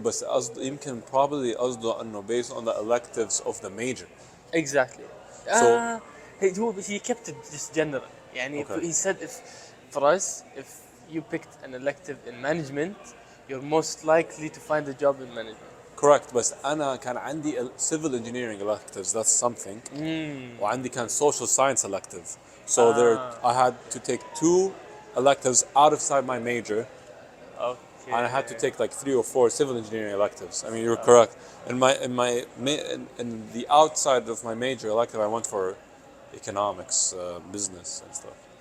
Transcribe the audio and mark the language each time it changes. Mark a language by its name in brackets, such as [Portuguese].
[English] But [Arabic] يمكن [English] probably [Arabic] قصده إنه [English] based on the electives of the major. Exactly. So he kept it just general. [Arabic] يعني [English] okay. He said for us if you picked an elective in management, you're most likely to find a job in management. Correct. [Arabic] بس أنا كان عندي [English] civil engineering electives. That's something. [Arabic] وعندي كان [English] social science elective. So I had to take 2 electives outside my major. Okay. And I had to take like 3 or 4 civil engineering electives. I mean, you're correct. In the outside of my major elective, I went for economics, business, and stuff.